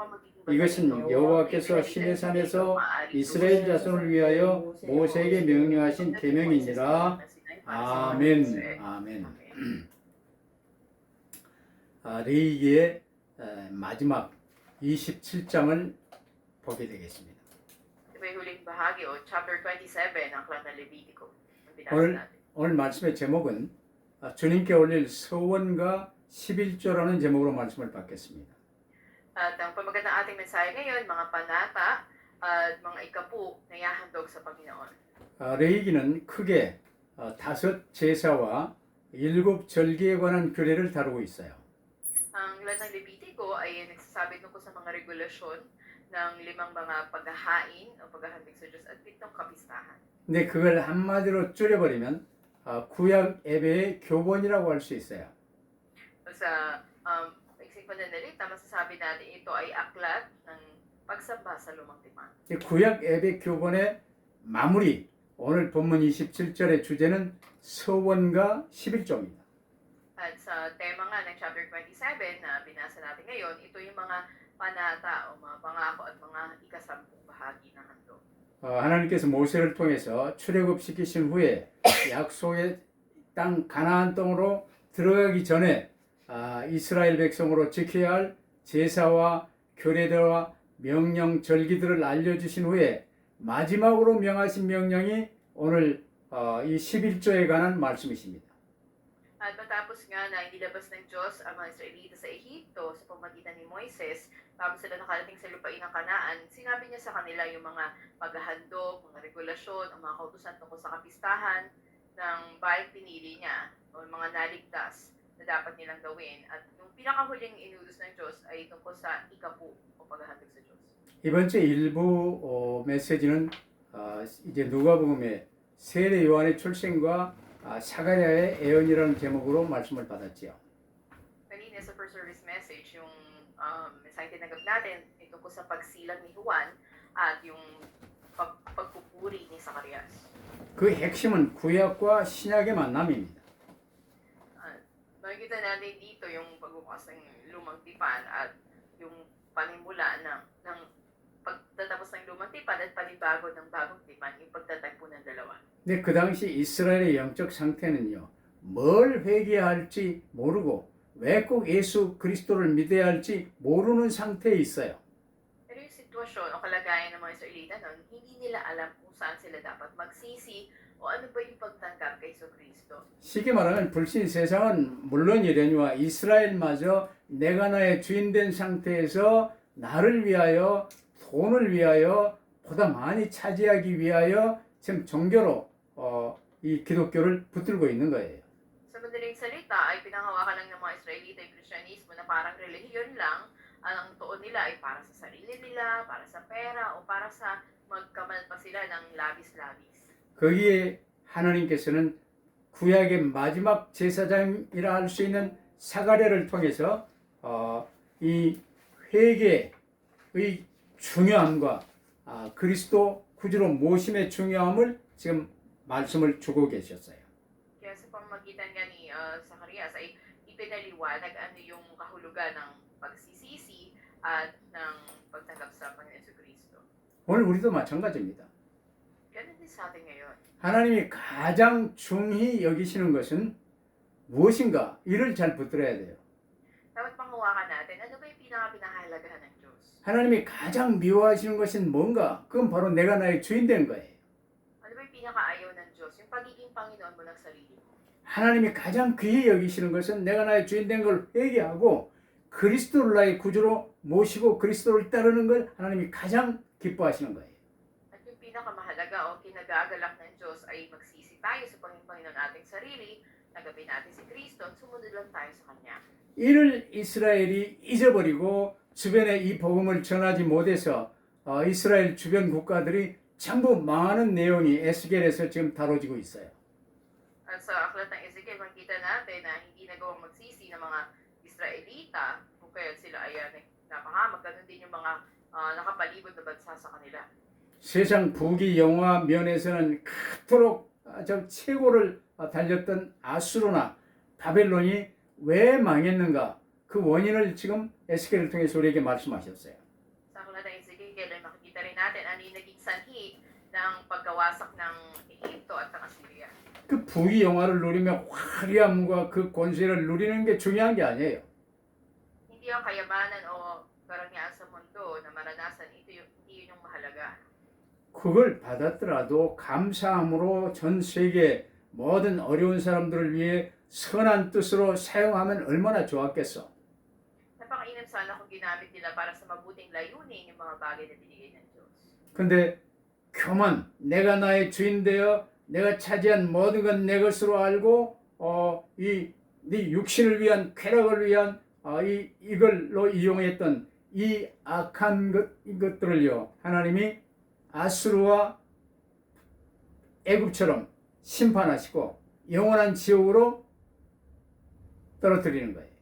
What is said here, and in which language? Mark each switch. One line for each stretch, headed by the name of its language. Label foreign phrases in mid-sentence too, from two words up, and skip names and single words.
Korean: 이것은 여호와께서 시내산에서 이스라엘 자손을 위하여 모세에게 명령하신 계명이니라. 아멘. 아멘. 레위기의 마지막 27장을 보게 되겠습니다.
Filipino: Ito po'y huling bahagi o chapter 27 ng aklat ng Levitico. Ang binasa natin.
Korean: 오늘 말씀의 제목은 주님께 올릴 서원과 11조라는 제목으로 말씀을 받겠습니다.
Filipino: At ang pamagat ng ating mensahe ngayon, mga panata at mga ikapu na ihahandog sa Panginoon.
Korean: 레위기는 크게 5 제사와 7 절기에 관한 규례를 다루고 있어요.
Filipino: Ang aklat ng Levitico ay nagsasabi tungkol sa mga regulasyon ng 5 mga paghahain o paghahandog sa Diyos at 7 kapistahan.
Korean: 근데 그걸 한마디로 줄여버리면 구약 예배의 교본이라고 할 수 있어요.
Filipino: Sa iksik pananalita, masasabi natin ito ay aklat ng pagsamba sa lumang tipan.
Korean: 이 구약 예배 교본의 마무리, 오늘 본문 27절의 주제는 서원과 11조입니다.
Filipino: At sa tema nga ng chapter 27 na binasa natin ngayon, ito yung mga panata o mga pangako at mga ikasampung bahagi ng handog.
Korean: 하나님께서 모세를 통해서 출애굽시키신 후에 약속의 땅 가나안 땅으로 들어가기 전에 이스라엘 백성으로 지켜야 할 제사와 규례들과 명령 절기들을 알려주신 후에 마지막으로 명하신 명령이 오늘 이 11조에 관한 말씀이십니다.
Filipino: At matapos nga na inilabas ng Diyos ang mga Israelita sa Ehipto sa pamagitan ni Moises, tapos sila nakarating sa lupain ng Kanaan, sinabi niya sa kanila yung mga paghahandog, mga regulasyon, ang mga kautusan tungkol sa kapistahan ng bayang pinili niya o mga naligtas na dapat nilang gawin. At yung pinakahuling inutos ng Diyos ay tungkol sa ikapu o paghahandog sa Diyos.
Korean: 이번 주 일부 메시지는 이제 누가복음의 세례 요한의 출생과 사가랴의 예언이라는 제목으로 말씀을 받았지요.
Filipino: Kanina sa
English: first service message,
Filipino: yung mensahe tinanggap natin ay tungkol sa pagsilang ni Juan at yung pagpupuri ni Zacarias.
Korean: 그 핵심은 구약과 신약의 만남입니다.
Filipino: Makikita natin dito yung pagbukas ng lumang tipan at yung panimula ng pagtatapos ng lumang tipan at panibago ng bagong tipan, yung pagtatagpo ng dalawa.
Korean: 근데 그 당시 이스라엘의 영적 상태는요, 뭘 회개해야 할지 모르고 왜 꼭 예수 그리스도를 믿어야 할지 모르는 상태에 있어요.
Filipino: Pero yung sitwasyon o kalagayan ng mga Israelita noon, hindi nila alam kung saan sila dapat magsisi o ano ba yung pagtanggap kay Kristo.
Korean: 쉽게 말하면 불신 세상은 물론이려니와 이스라엘마저 내가 나의 주인된 상태에서 나를 위하여 돈을 위하여 보다 많이 차지하기 위하여 지금 종교로 이 기독교를 붙들고 있는 거예요.
Filipino: Sa madaling salita ay pinanghawakan lang ng mga Israelita yung Kristyanismo na parang relihiyon lang. Ang tuon nila ay para sa sarili nila, para sa pera, o para sa magkamal pa sila ng labis-labis.
Korean: 거기에 하나님께서는 구약의 마지막 제사장이라 할 수 있는 사가랴를 통해서 이 회개의 중요함과 그리스도 구주로 모심의 중요함을 지금 말씀을 주고 계셨어요.
Filipino: Kaya sa pamamagitan nga ni Zacarias ay ipinaliwanag ano yung kahulugan ng pagsisisi at ng pagtanggap sa Panginoon Kristo.
Korean: 오늘 우리도 마찬가지입니다.
Filipino: Ganun din sa atin ngayon.
Korean: 하나님이 가장 중히 여기시는 것은 무엇인가? 이를 잘 붙들어야 돼요.
Filipino: Dapat panghawakan natin, ano ba yung pinakahalagahan ng Diyos?
Korean: 하나님이 가장 미워하시는 것은 뭔가? 그건 바로 내가 나의 주인 된 거예요.
Filipino: Ano ba yung pinakaayaw ng Diyos yung pagiging Panginoon mo ng sarili mo.
Korean: 하나님이 가장 귀히 여기시는 것은 내가 나의 주인 된 걸 회개하고 그리스도를 나의 구주로 모시고 그리스도를 따르는 걸 하나님이 가장 기뻐하시는 거예요.
Filipino: At yung pinakamahalaga o kinagagalak ng Diyos ay magsisi tayo sa Panginoon ating sarili, tanggapin natin si Kristo at sumunod lang tayo sa Kanya.
Korean: 이를 이스라엘이 잊어버리고 주변에 이 복음을 전하지 못해서 이스라엘 주변 국가들이 전부 망하는 내용이 에스겔에서 지금 다뤄지고 있어요.
Filipino: At sa aklat ng Ezekiel, makita natin na hindi nagawang magsisi ng mga Israelita kung kaya sila ay napahamak. Ganun din yung mga nakapalibot na bansa sa kanila.
Korean: 세상 부귀 영화 면에서는 그토록 최고를 달렸던 아수르나 바벨론이 왜 망했는가 그 원인을 지금 에스겔을 통해서 우리에게 말씀하셨어요.
Filipino: Sa aklat ng Ezekiel ay makikita rin natin ano yung naging sanhi ng pagkawasak ng Ehipto at ng Assyria.
Korean: 그 부귀 영화를 누리며 화려함과 그 권세를 누리는 게 중요한 게 아니에요.
Filipino: Hindi ang kayamanan o karangyaan sa mundo na maranasan, hindi yun yung mahalaga.
Korean: 그걸 받았더라도 감사함으로 전 세계 모든 어려운 사람들을 위해 선한 뜻으로 사용하면 얼마나 좋았겠어.
Filipino: Napakainam sana kung ginamit nila para sa mabuting layunin yung mga bagay na binigay ng Diyos.
Korean: 근데 교만, 내가 나의 주인 되어 내가 차지한 모든 건 내 것으로 알고 네 육신을 위한 쾌락을 위한 이걸로 이용했던 이 악한 것들을요 하나님이 아수르와 애굽처럼 심판하시고 영원한 지옥으로 떨어뜨리는 거예요.